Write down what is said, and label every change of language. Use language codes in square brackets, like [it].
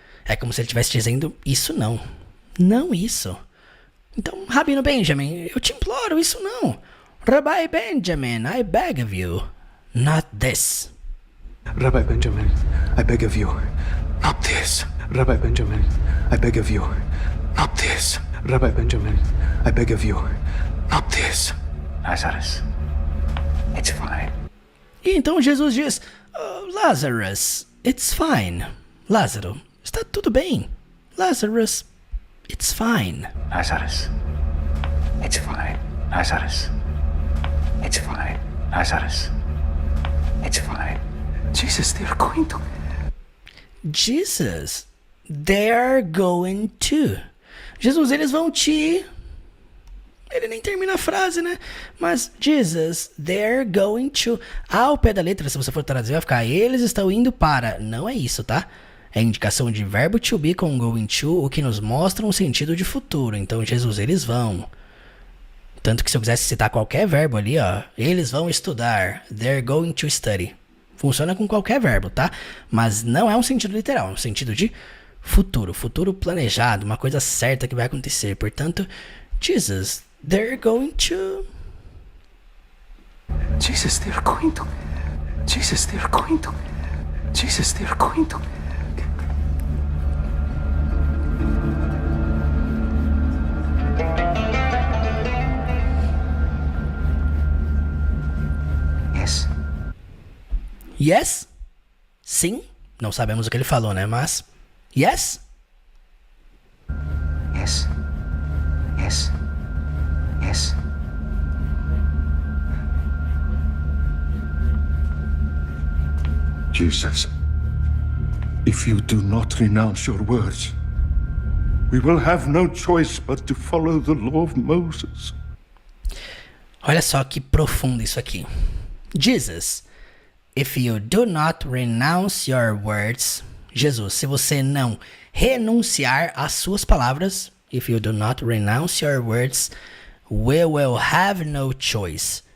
[pt] É como se ele estivesse dizendo isso não. Não isso. Então, Rabino Benjamin, eu te imploro isso não. [en] Rabbi Benjamin, I beg of you. Not this. Rabbi Benjamin, I beg of you, not this. Rabbi Benjamin, I beg of you, not this. Rabbi Benjamin, I beg of you, not this. Lazarus, it's fine. [pt] E então Jesus diz, oh, [en] Lazarus, it's fine. [pt] Lázaro, está tudo bem. [en] Lazarus, it's fine. Lazarus, it's fine. Lazarus, it's fine. Lazarus, it's fine. Jesus, they're going to... Jesus, they're going to. [pt] Jesus, eles vão te... Ele nem termina a frase, né? [en] Mas, Jesus, they're going to. [pt] Ao pé da letra, se você for traduzir, vai ficar, eles estão indo para. Não é isso, tá? É indicação de verbo to be com going to, o que nos mostra um sentido de futuro. Então, Jesus, eles vão. Tanto que se eu quisesse citar qualquer verbo ali, ó, eles vão estudar. [en] They're going to study. [pt] Funciona com qualquer verbo, tá? Mas não é um sentido literal, é um sentido de futuro. Futuro planejado, uma coisa certa que vai acontecer. [en] Portanto, Jesus, they're going to... Jesus, they're going to... Jesus, they're going to... Jesus, they're going to... Yes. Yes? Sim? [pt] Não sabemos o que ele falou, né? [en] Mas... Yes? Yes. Yes. Yes. Jesus, if you do not renounce your words, we will have no choice but to follow the law of Moses. [pt] Olha só que profundo isso aqui. Jesus, [en] If you do not renounce your words, Jesus, [pt] se você não renunciar às suas palavras, [en] if you do not renounce your words, we will have no choice.